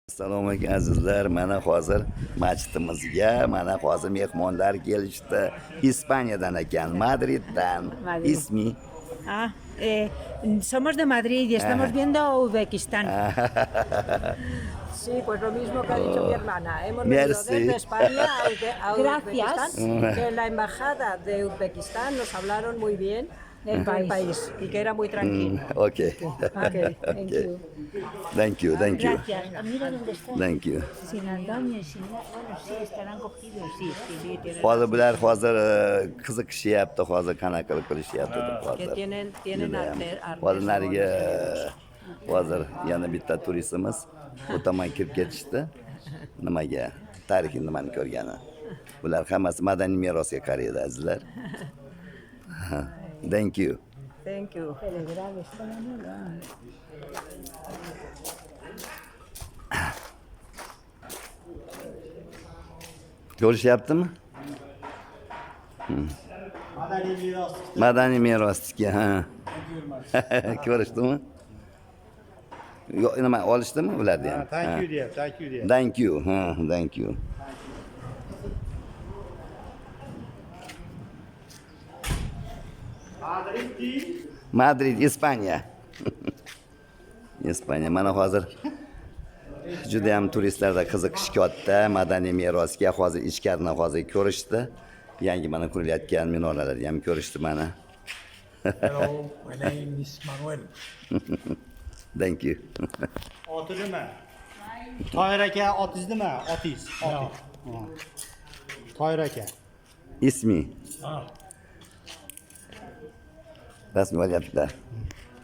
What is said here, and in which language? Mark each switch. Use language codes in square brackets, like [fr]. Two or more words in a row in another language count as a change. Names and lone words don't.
[uz] Assalomu alaykum azizlar. Mana hozir masjidimizga hozir mehmonlar kelishdi. Ispaniyadan ekan, Madriddan. Madrid. Ismi. [es] Ah, somos de Madrid y estamos viendo Uzbekistán. Sí, pues lo mismo que ha dicho mi hermana. Hemos venido [fr] Merci. [es] desde España a Gracias. Uzbekistán, que en la embajada de Uzbekistán nos hablaron muy bien del país y que era muy tranquilo. [en] Okay. Okay, thank you. Thank you. [es] Gracias. Mira dónde está. [en] Thank you. [es] Sin andamio, sin nada. Bueno, sí, estarán cogidos. Sí, tienen [uz] Hozir bular qiziqishyapti, hozir qanaqa qilib qilishyapti deb [es] Que [uz] hozir. [es] tienen arte. [uz] Hozir nariga hozir yana bitta turistimiz bu tomon kirib ketishdi. Nimaga? Tarixiy nimani ko'rgani. Bular hammasi madaniy merosga qaraydi azizlar. [en] Thank you. Thank you. [uz] Ko'rishyaptimi? Madaniy merosga, ha. Ko'rishdimi? Yo'q, nima olishdimi ularni ham? [en] Thank you dear, thank you dear. Thank you. Ha, thank you. [uz] Madrid, Ispaniya. Ispaniya. Mana hozir juda ham turistlarda qiziqish katta madaniy merosga. Hozir ichkarini hozir ko'rishdi. Yangi mana qurilayotgan minoralarni ham ko'rishdi mana. [en] Hello, my name is Manuel. Thank you. [uz] Oti nima? Toyir aka otingiz nima? Otingiz. Toyir aka. Ismi. Rasmi olyaptilar.